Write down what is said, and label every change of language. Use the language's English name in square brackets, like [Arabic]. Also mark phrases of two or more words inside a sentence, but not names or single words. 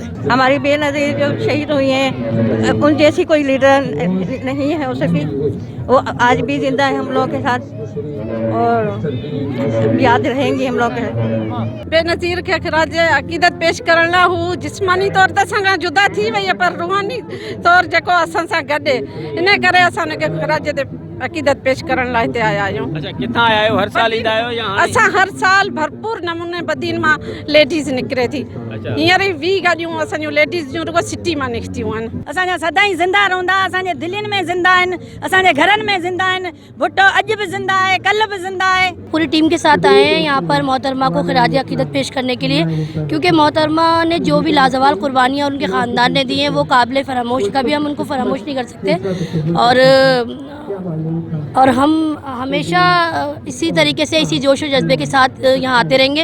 [Urdu] ہماری بے نظیر جو شہید ہوئی ہیں, ان جیسی کوئی لیڈر نہیں ہے ہو سکی. وہ آج بھی زندہ ہے ہم لوگ کے ساتھ اور یاد رہیں گی ہم لوگ کے. بے نظیر کے خراج عقیدت پیش کرنا ہوں. [Sindhi] جسمانی طور تے असां खां जुदा थी वई पर रूहानी तौर जेको असां सां गॾु, इन करे असां उनखे खराज ते عقیدت پیش کرن लाइ हिते आया आहियूं. अच्छा, किथां आया आहियो? हर साल ईंदा आहियो या हाणे? असां हर साल भरपूर नमूने बदीन मां लेडीज़ निकिरे थी. हींअर ई 20 गाॾियूं असांजूं लेडीज़ जूं रुगो सिटी मां निकितियूं आहिनि. असांजा सदाईं ज़िंदा रहंदा, असांजे दिलनि में ज़िंदा आहिनि, असांजे घरनि में ज़िंदा आहिनि. भुट्टो अॼु बि ज़िंदा आहे, कल्ह बि ज़िंदा आहे. [Urdu] پوری ٹیم کے ساتھ آئے ہیں یہاں پر محترمہ کو خراج عقیدت پیش کرنے کے لیے, کیونکہ محترمہ نے جو بھی لازوال قربانیاں ان کے خاندان نے دی ہیں وہ قابل فراموش, کبھی ہم ان کو فراموش نہیں کر سکتے. اور ہم ہمیشہ اسی طریقے سے, اسی جوش و جذبے کے ساتھ یہاں آتے رہیں گے.